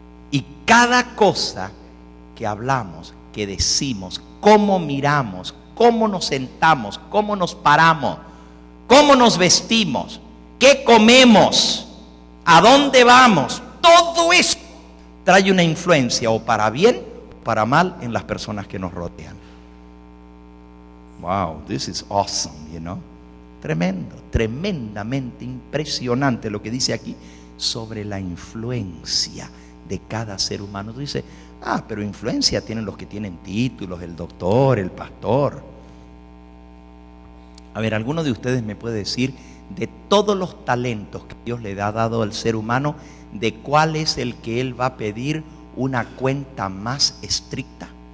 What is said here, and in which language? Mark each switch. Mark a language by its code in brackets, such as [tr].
[es] Y cada cosa que hablamos, que decimos, cómo miramos, cómo nos sentamos, cómo nos paramos, cómo nos vestimos, qué comemos, a dónde vamos, todo eso trae una influencia o para bien o para mal en las personas que nos rodean. [en] Wow, this is awesome, you know. [es] Tremendo, tremendamente impresionante lo que dice aquí sobre la influencia de cada ser humano. Tú dices, pero influencia tienen los que tienen títulos, el doctor, el pastor. A ver, ¿alguno de ustedes me puede decir de todos los talentos que Dios le ha dado al ser humano, de cuál es el que Él va a pedir una cuenta más estricta?